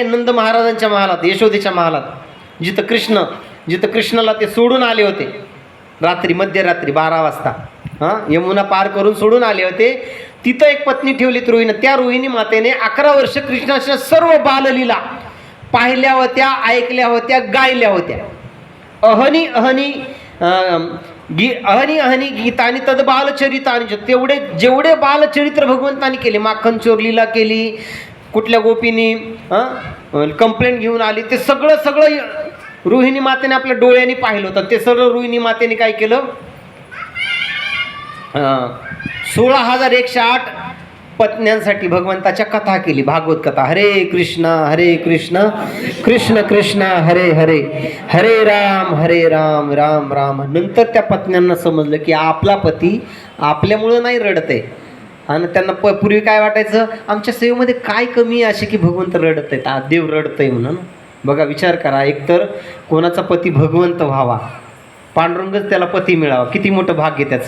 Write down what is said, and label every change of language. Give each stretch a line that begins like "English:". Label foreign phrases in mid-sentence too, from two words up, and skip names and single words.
Marathi: नंद महाराजांच्या महालात, यशोदेच्या महालात, जिथं कृष्णाला ते सोडून आले होते रात्री, मध्यरात्री 12 वाजता यमुना पार करून सोडून आले होते. तिथं एक पत्नी ठेवली रोहिणी. त्या रोहिणी मातेने 11 वर्ष कृष्णाच्या सर्व बाललीला पाहिल्या होत्या, ऐकल्या होत्या, गायल्या होत्या.
Sanskrit: अहनी अहनी अहनी गीतानी तद बालचरितानी,
Marathi: जेवढे बालचरित्र भगवंतानी केले, माखन चोरलीला केली, कुठल्या गोपीनी कंप्लेंट घेऊन आली, ते सगळं रोहिणी मातेने आपल्या डोळ्यांनी पाहिलं होतं. ते सर्व रोहिणी मातेने काय केलं, 16,108 पत्न्यांसाठी भगवंताच्या कथा केली, भागवत कथा. हरे कृष्ण कृष्ण कृष्ण हरे हरे, हरे राम राम राम. नंतर त्या पत्न्यांना समजलं की आपला पती आपल्यामुळं नाही रडत आहे. आणि त्यांना पूर्वी काय वाटायचं, आमच्या सेवेमध्ये काय कमी आहे अशी की भगवंत रडत आहेत, देव रडत आहे म्हणून. बघा, विचार करा, एकतर कोणाचा पती भगवंत व्हावा, पांडुरंगच त्याला पती मिळावा, किती मोठं भाग्य त्याचं.